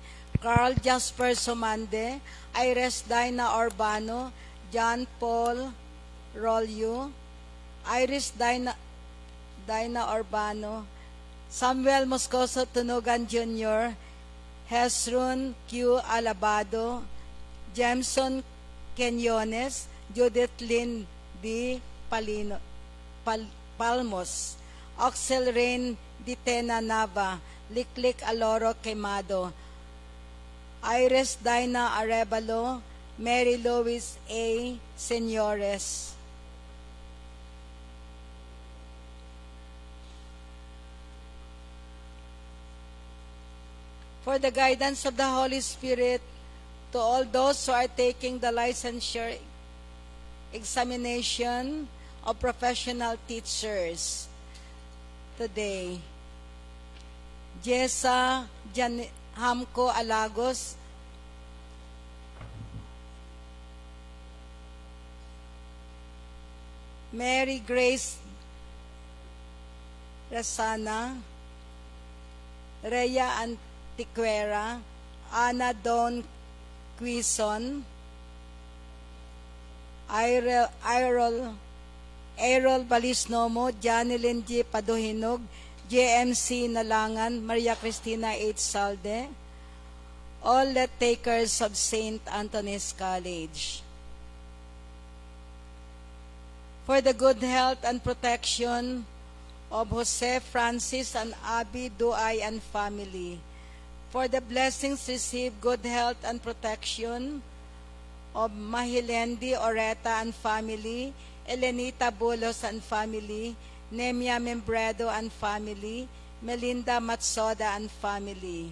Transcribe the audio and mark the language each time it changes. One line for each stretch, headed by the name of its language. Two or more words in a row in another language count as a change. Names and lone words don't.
English: Carl Jasper Somande, Iris Dina Urbano, John Paul Rolio, Iris Dina Urbano, Samuel Moscoso Tunugan Jr., Hezron Q. Alabado, Jameson Kenyones, Judith Lynn D. Palmos, Oxel Rain Ditena Nava, Liklik Aloro Quemado, Iris Dina Arevalo, Mary Louise A. Señores. For the guidance of the Holy Spirit to all those who are taking the licensure examination of professional teachers today. Jessa Hamco Alagos, Mary Grace Rasana, Rhea Antiquera, Ana Don Quison, Errol Balisnomo, Janilyn G. Paduhinog, JMC Nalangan, Maria Cristina H. Salde, all the takers of St. Anthony's College. For the good health and protection of Jose Francis and Abby Duay and family. For the blessings received, good health and protection of Mahilendi Oreta and family, Elenita Bulos and family, Nemia Membredo and family, Melinda Matsoda and family.